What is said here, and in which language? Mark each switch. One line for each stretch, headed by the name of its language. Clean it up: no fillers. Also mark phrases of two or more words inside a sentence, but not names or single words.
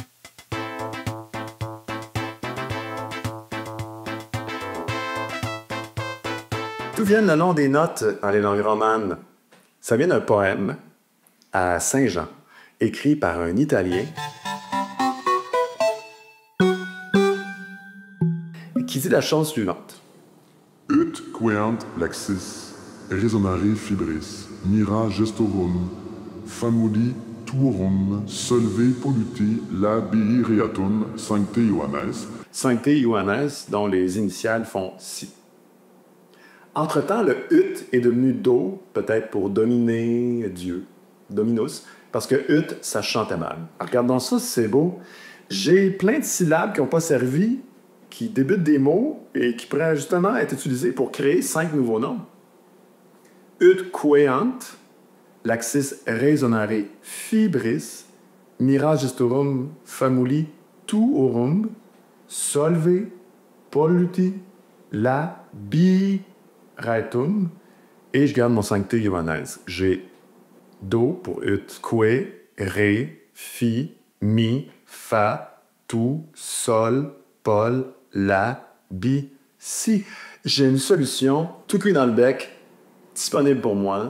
French: D'où viennent le nom des notes dans les langues romanes? Ça vient d'un poème à Saint-Jean, écrit par un Italien, qui dit la chose suivante.
Latin: Ut queant laxis, resonare fibris, mira gestorum, famuli tuorum, solve polluti, labii reatum, sancte Ioannes. Sancte Ioannes,
French: dont les initiales font si. Entre-temps, le ut est devenu do, peut-être pour dominer Dieu, dominus, parce que ut, ça chantait mal. Alors, regardons ça, c'est beau. J'ai plein de syllabes qui n'ont pas servi, qui débutent des mots et qui pourraient justement être utilisés pour créer 5 nouveaux noms.
Latin: Ut queant, laxis resonare fibris, mira gestorum famuli tuorum solve polluti labiraetum.
French: Et je garde mon
Latin: sancté Johannes.
French: J'ai do pour ut, que, ré, fi, mi, fa, tu, sol, pol, la, bi, si. J'ai une solution tout cuit dans le bec, disponible pour moi.